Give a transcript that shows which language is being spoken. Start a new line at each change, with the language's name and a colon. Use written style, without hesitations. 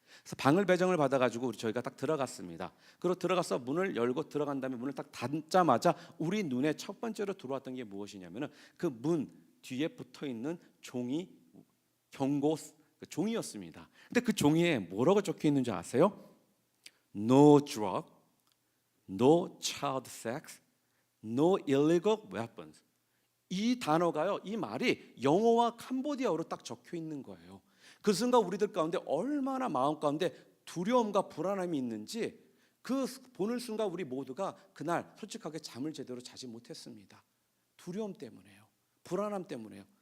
Korean: 그래서 방을 배정을 받아가지고 저희가 딱 들어갔습니다. 그리고 들어가서 문을 열고 들어간 다음에 문을 딱 닫자마자 우리 눈에 첫 번째로 들어왔던 게 무엇이냐면은 그 문 뒤에 붙어 있는 종이 경고 종이였습니다. 근데 그 종이에 뭐라고 적혀 있는지 아세요?
English: No drug, no child sex, no illegal weapons.
Korean: 이 단어가요, 이 말이 영어와 캄보디아어로 딱 적혀 있는 거예요. 그 순간 우리들 가운데 얼마나 마음 가운데 두려움과 불안함이 있는지 그 보는 순간 우리 모두가 그날 솔직하게 잠을 제대로 자지 못했습니다. 두려움 때문에요. 불안함 때문에요.